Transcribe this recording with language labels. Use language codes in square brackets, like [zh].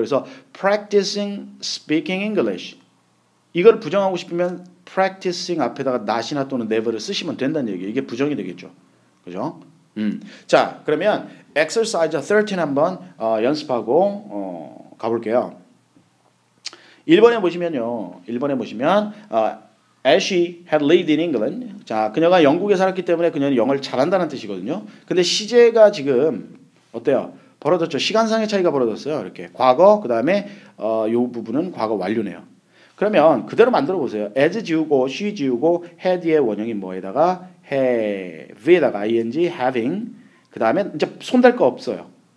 [ko] 그래서 [en] practicing speaking English [ko] 이걸 부정하고 싶으면 practicing 앞에다가 not이나 또는 never를 쓰시면 된다는 얘기예요. 이게 부정이 되겠죠. 그죠? 자, 그러면 exercise 13 한번 연습하고 가볼게요. 1번에 보시면요. 1번에 보시면 [en] As she had lived in England. [ko] 자, 그녀가 영국에 살았기 때문에 그녀는 영어를 잘한다는 뜻이거든요. 근데 시제가 지금 어때요? 벌어졌죠. 시간상의 차이가 벌어졌어요. 이렇게 과거 그 다음에 요 부분은 과거 완료네요. 그러면 그대로 만들어 보세요. as 지우고 she 지우고 had의 원형인 뭐에다가 have에다가 ing having 그 다음에 이제 손댈 거 없어요.